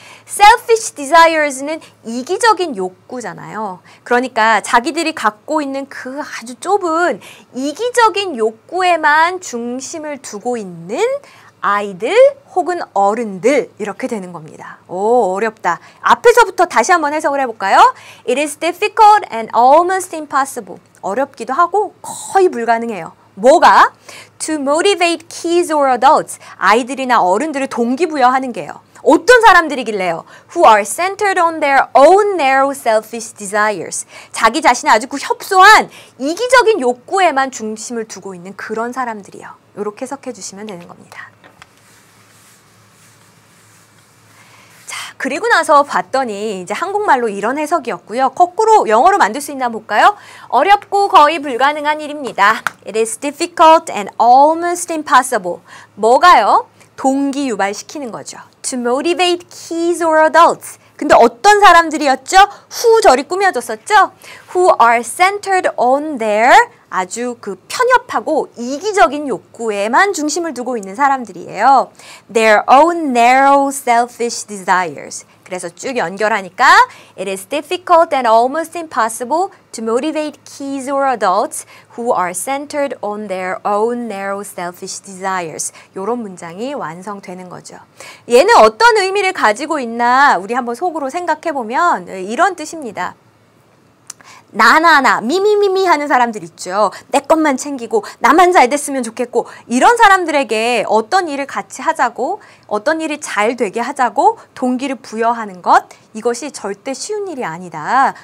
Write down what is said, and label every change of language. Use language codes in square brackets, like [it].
[ko] selfish desires는 이기적인 욕구잖아요. 그러니까 자기들이 갖고 있는 그 아주 좁은 이기적인 욕구에만 중심을 두고 있는 아이들 혹은 어른들, 이렇게 되는 겁니다. 오, 어렵다. 앞에서부터 다시 한번 해석을 해볼까요? [en] It is difficult and almost impossible. [ko] 어렵기도 하고 거의 불가능해요. 뭐가? [en] To motivate kids or adults. [ko] 아이들이나 어른들을 동기부여하는 게요. 어떤 사람들이길래요? [en] Who are centered on their own narrow selfish desires. [ko] 자기 자신의 아주 그 협소한 이기적인 욕구에만 중심을 두고 있는 그런 사람들이요. 이렇게 해석해 주시면 되는 겁니다. 자, 그리고 나서 봤더니 이제 한국말로 이런 해석이었고요. 거꾸로 영어로 만들 수 있나 한번 볼까요? 어렵고 거의 불가능한 일입니다. [en] It is difficult and almost impossible. [ko] 뭐가요? 동기 유발시키는 거죠. [en] To motivate kids or adults. [ko] 근데 어떤 사람들이었죠? Who 절이 꾸며졌었죠? [en] Who are centered on their [ko] 아주 그 편협하고 이기적인 욕구에만 중심을 두고 있는 사람들이에요. [en] Their own narrow selfish desires. [ko] 그래서 쭉 연결하니까 [en] It is difficult and almost impossible to motivate kids or adults who are centered on their own narrow selfish desires. [ko] 이런 문장이 완성되는 거죠. 얘는 어떤 의미를 가지고 있나 우리 한번 속으로 생각해보면 이런 뜻입니다. 나나나 미미미미 하는 사람들 있죠. 내 것만 챙기고 나만 잘 됐으면 좋겠고 이런 사람들에게 어떤 일을 같이 하자고 어떤 일이 잘 되게 하자고 동기를 부여하는 것 이것이 절대 쉬운 일이 아니다.